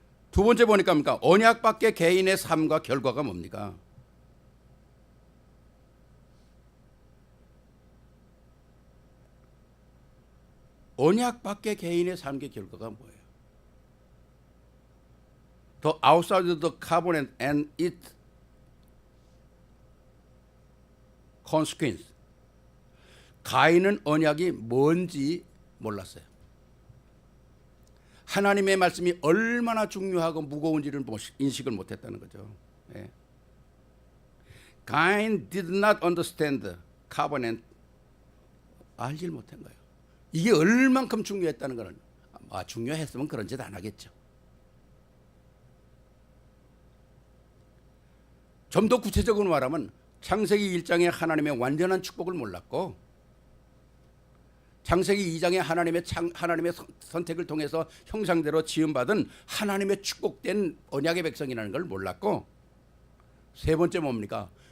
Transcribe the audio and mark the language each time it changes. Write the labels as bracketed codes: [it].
[ko] 두 번째 보니까 뭡니까? 언약 밖의 개인의 삶과 결과가 뭡니까? 언약 밖의 개인의 삶의 결과가 뭐예요? [en] The outside of the covenant and its consequence. [ko] 가인은 언약이 뭔지 몰랐어요. 하나님의 말씀이 얼마나 중요하고 무거운지를 인식을 못했다는 거죠. 예. [en] Cain did not understand covenant. [ko] 알지 못한 거예요. 이게 얼만큼 중요했다는 거는, 중요했으면 그런 짓 안 하겠죠. 좀 더 구체적으로 말하면 창세기 1장의 하나님의 완전한 축복을 몰랐고, 창세기 2장의 하나님의 선택을 통해서 형상대로 지음받은 하나님의 축복된 언약의 백성이라는 걸 몰랐고, 세 번째 뭡니까?